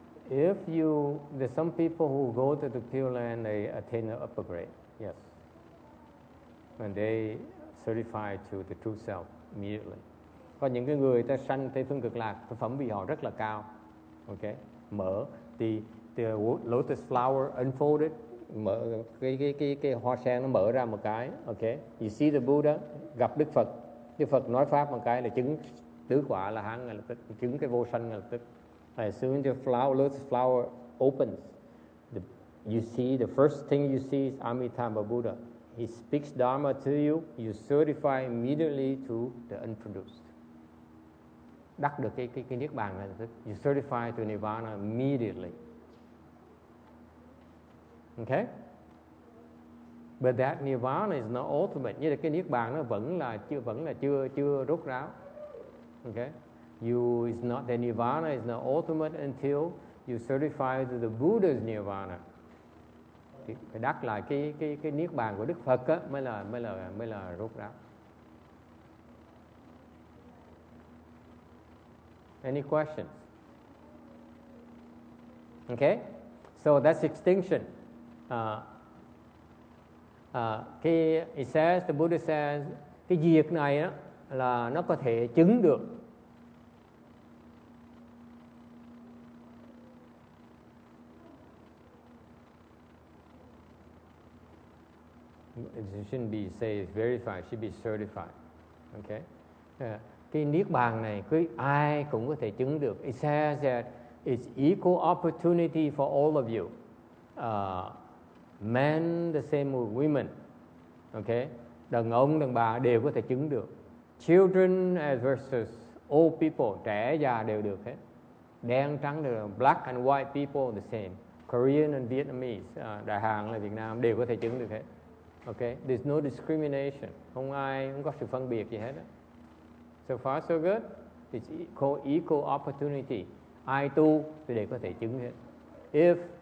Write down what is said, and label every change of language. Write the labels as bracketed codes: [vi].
[en] If there's some people who go to the Pure Land, they attain the upper grade. Yes. And they certify to the true self immediately. [vi] Có những cái người ta sanh Tây phương Cực Lạc, cái phẩm vị họ rất là cao. Okay? Mở [en] the lotus flower unfolded, [vi] mở cái hoa sen nó mở ra một cái. Okay? [en] You see the Buddha, [vi] gặp Đức Phật nói pháp một cái là chứng tứ quả là hán ngay lập tức, chứng cái vô sanh ngay lập tức. [en] As soon as the lotus flower opens, you see the first thing you see is Amitabha Buddha. He speaks Dharma to you, you certify immediately to the unproduced. [vi] Đắc được cái niết bàn ngay lập tức. [en] You certify to Nirvana immediately. Okay? But that Nirvana is not ultimate. [vi] Như là cái niết bàn nó vẫn là chưa rốt ráo. [en] Okay? The Nirvana is not ultimate until you certify to the Buddha's Nirvana. [vi] Phải đắc lại cái niết bàn của Đức Phật á, mới là rốt ráo. [en] Any questions? Okay? So that's extinction. The Buddha says, [vi] cái diệt này đó là nó có thể chứng được. [en] It shouldn't be say it's verified, it should be certified. Okay? [vi] cái niết bàn này ai cũng có thể chứng được. [en] It says that it's equal opportunity for all of you. Men the same with women. Okay? [vi] Đàn ông, đàn bà đều có thể chứng được. [en] Children as versus old people, [vi] trẻ già đều được hết. Đen trắng đều được. [en] Black and white people the same. Korean and Vietnamese, [vi] Đại Hàn là Việt Nam đều có thể chứng được hết. [en] Okay? There's no discrimination. [vi] Không có sự phân biệt gì hết đó. [en] So far so good. It's called equal opportunity. [vi] Ai tu thì đều có thể chứng hết.